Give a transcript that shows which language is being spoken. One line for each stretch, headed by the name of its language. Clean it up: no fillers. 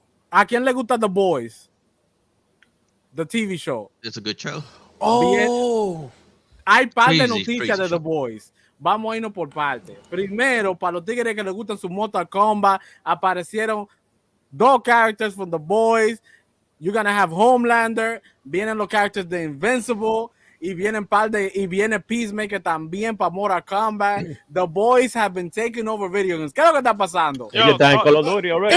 Spanish: ¿A quién le gusta The Boys?
English: The TV show. It's a good show. Oh.
Spanish: Hay parte de noticias de The Boys. Vamos a irnos por parte. Primero, para los tigres que les gustan su Mortal Kombat, aparecieron
English: dos characters from The Boys. You're gonna have Homelander, vienen los characters de Invincible, y vienen y viene Peacemaker también para Mortal Kombat. The Boys have been taking over video games. ¿Qué es lo que está pasando?
Spanish: Ellos están en Call of Duty already.